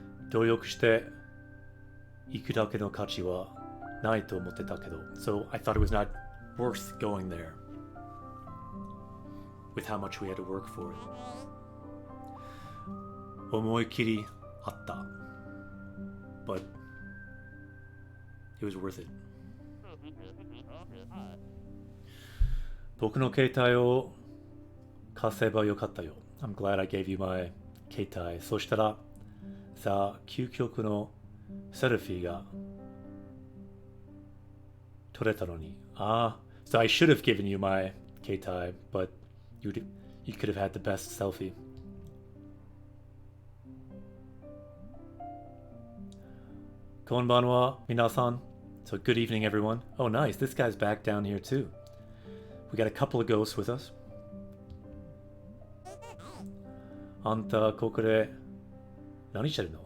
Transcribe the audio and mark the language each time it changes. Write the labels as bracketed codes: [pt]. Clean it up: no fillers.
[ja] 努力して行くだけの価値はないと思ってたけど [en] So I thought it was not worth going there with how much we had to work for it. [ja] 思い切りあった But [en] It was worth it. [ja] 僕の携帯を貸せばよかったよ。 [en] I'm glad I gave you my 携帯。 [ja] そしたら、さあ、究極のセルフィーが撮れたのに。 [en] So I should have given you my 携帯 but you could have had the best selfie. [ja] こんばんは、皆さん。 [en] So good evening, everyone. Oh, nice. This guy's back down here too. We got a couple of ghosts with us. [ja] あんた、ここで何してるの?